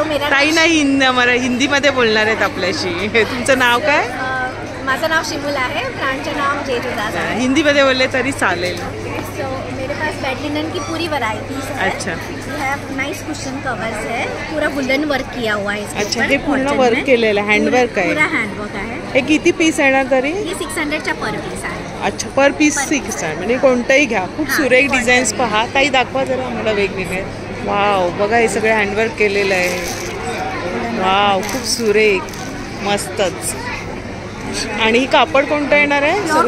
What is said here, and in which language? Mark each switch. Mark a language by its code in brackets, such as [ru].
[mr] ताई नाही हिंदीमध्ये बोलणार आहेत आपल्याशी. तुमचं नाव काय? माझं नाव शिमूल आहे, ब्रांडचं नाव जेजुदास आहे। हिंदी मध्ये बोलले तरी चालेल। [hi] सो मेरे पास बेड लिनन की पूरी वैरायटीज है। अच्छा। [en] we have nice [hi] cushion covers है, पूरा वुलन वर्क किया हुआ है इसके ऊपर। [mr] अच्छा, हे पूर्ण वर्क केलेलं आहे, हँडवर्क आहे। पूरा हँडवर्क आहे। हे किती पीस येणार तरी? हे 600 चा पर पीस आहे। अच्छा, पर पीस 600, म्हणजे कोणतंही घ्या। खूप सुरेख डिझाईन्स पहा, काही दाखवा जरा आम्हाला वेगवेगळे। वाव, बघा हे सगळे हँडवर्क केलेलं आहे। वाव, खूप सुरेख, मस्तच। आणि ही कापड कोणतं येणार आहे?